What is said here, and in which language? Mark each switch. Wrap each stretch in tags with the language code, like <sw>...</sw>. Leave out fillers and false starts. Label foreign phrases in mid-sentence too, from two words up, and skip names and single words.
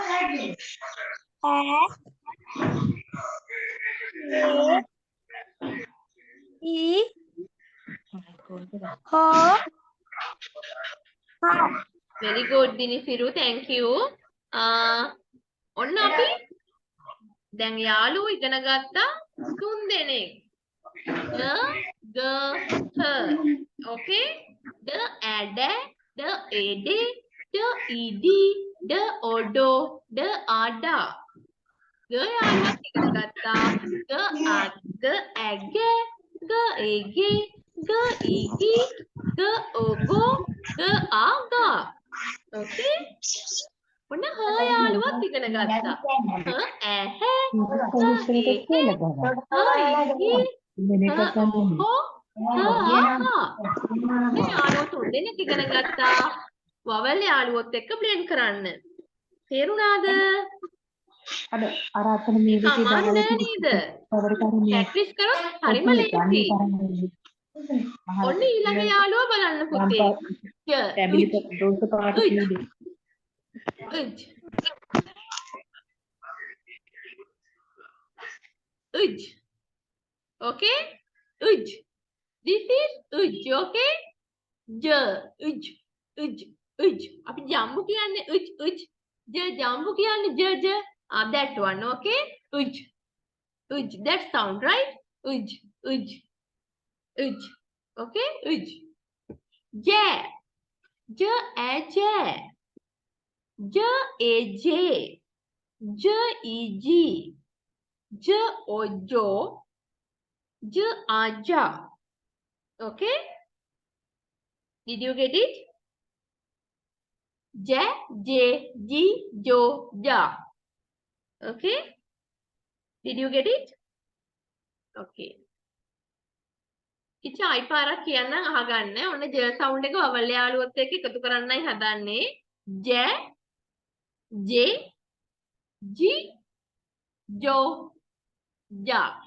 <en>Very good, Dinifiru. Thank you.</en> <si>ඔන්න අපි දැන් යාළුවෝ ඉගෙන ගත්තා 3 දෙනෙක්.</si> <en>The, her. Okay? The, ada, the, ede, the, idi, the, odo, the, ada.</en> <si>The යාළුවත් ඉගෙන ගත්තා. The, ඇගේ, the, ඒගේ, the, ඊගේ, the, ඕගෝ, the, ආගා. Okay? ඔන්න her යාළුවත් ඉගෙන ගත්තා. her ඇහැ, her ඒහැ, her ඉහි, her ඔහෝ, her ආහා. මේ යාළුවෝ 3 දෙනෙක් ඉගෙන ගත්තා. vowel යාළුවොත් එක්ක blend කරන්න. තේරුණාද? අර අතන මේකේ සමාන නෑ නේද? practice කරොත් හරිම ලේසි. ඔන්න ඊළඟ යාළුවා බලන්න පුතේ.</si> <en>Uj. Uj. Okay? Uj. This is uj. Okay? J. Uj. Uj. Uj.</en> <si>අපි ජම්බු කියන්නේ uj uj. J ජම්බු කියන්නේ j j.</si> <en>That one. Okay? Uj. Uj. That sound, right? Uj. Uj. Uj. Okay? Uj. J. J a j. J a j. J e g. J o jo. J a ja. Okay? Did you get it? J, J, G, Jo, Ja. Okay? Did you get it?</en> <si>Okay. ඉච්ච ආයි පාරක් කියන්නම් අහගන්න. ඔන්න</si> <en>J sound</en> <si>එක vowel යාළුවොත් එක්ක එකතු කරන්නයි හදන්නේ.</si> <en>J, J, G, Jo, Ja.</en>